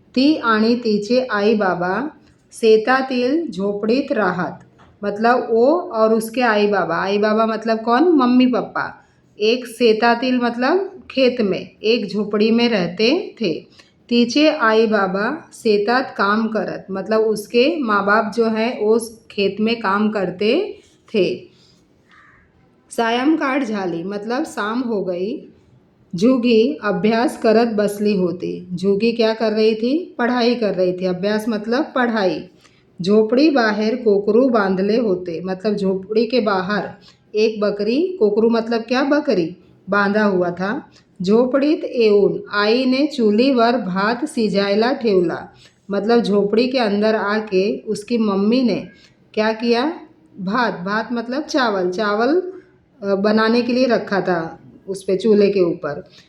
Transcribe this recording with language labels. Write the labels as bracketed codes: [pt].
[mr] ती आणि तिचे आई बाबा शेतातील झोपडीत राहत, [hi] मतलब वो और उसके आई बाबा मतलब कौन, मम्मी पापा, एक शेतातील मतलब खेत में, एक झोपड़ी में रहते थे। [mr] तिचे आई बाबा शेतात काम करत, [hi] मतलब उसके माँ बाप जो है उस खेत में काम करते थे। [mr] सायंकाळ झाली, [hi] मतलब शाम हो गई। [mr] जुगी अभ्यास करत बसली होती। [hi] जुगी क्या कर रही थी, पढ़ाई कर रही थी। अभ्यास मतलब पढ़ाई। [mr] झोपड़ी बाहर कोकरू बांधले होते, [hi] मतलब झोपड़ी के बाहर एक बकरी, कोकरू मतलब क्या, बकरी, बांधा हुआ था। [mr] झोपड़ीत येऊन आईने चुलीवर भात सिजायला ठेवला, [hi] मतलब झोपड़ी के अंदर आके उसकी मम्मी ने क्या किया, भात, भात मतलब चावल, चावल बनाने के लिए रखा था उस पे चूल्हे के ऊपर।